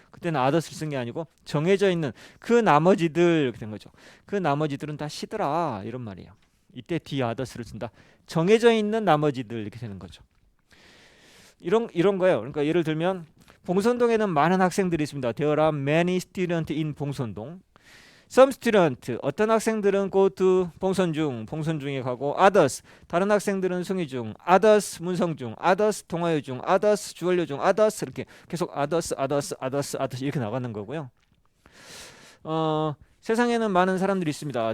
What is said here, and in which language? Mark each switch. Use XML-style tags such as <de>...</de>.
<ko>그때는 others를 쓴 게 아니고 정해져 있는 그 나머지들 이렇게 된 거죠. 그 나머지들은 다 시더라 이런 말이에요. 이때 the others를 쓴다. 정해져 있는 나머지들 이렇게 되는 거죠. 이런 거예요. 그러니까 예를 들면 봉선동에는 많은 학생들이 있습니다.</ko> <en>There are many students in 봉선동.</en> <ko>Some students, 어떤 학생들은 go to 봉선중에 가고 others, 다른 학생들은 송이중, others 문성중, others 동아여중, others 주월여중, others 이렇게 계속 others 이렇게 나가는 거고요. 세상에는 많은 사람들이 있습니다.</ko>